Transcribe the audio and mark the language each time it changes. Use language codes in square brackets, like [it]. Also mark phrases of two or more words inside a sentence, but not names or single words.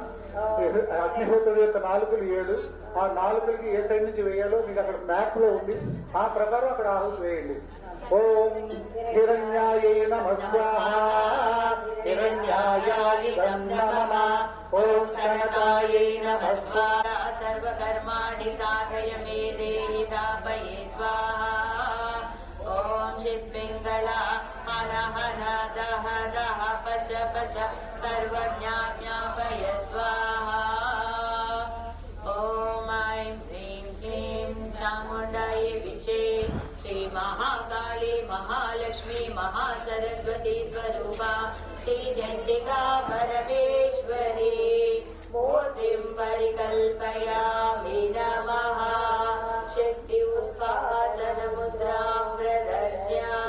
[te] అగ్నిహోత్రుడి యొక్క నాలుకలు 7. ఆ నాలుకలకి ఏ సైడ్ నుంచి వేయాలో మీకు అక్కడ మ్యాప్ లో ఉంది. ఆ ప్రకారం అక్కడ ఆహుతి వేయండి. [sa] ఓం హిరణ్యాయై నమః స్వాహా హిరణ్యాయాయిదం నమః ఓం కనకాయై నమః స్వాహా सर्वकर्माणि साधय मे देहि दापये स्वाहा ओम शिवपिंगला हन हन दह दह पच पच सर्वज्ञापय स्वाहा ओम ऐं ह्रीं क्लीं चामुण्डायै विचे श्री महाकाली महालक्ष्मी महासरस्वती स्वरूपा श्री चण्डिका परमेश्वरी मूर्तिं परिकल्पयामि नमः शक्ति उत्पादन मुद्रां प्रदर्श्य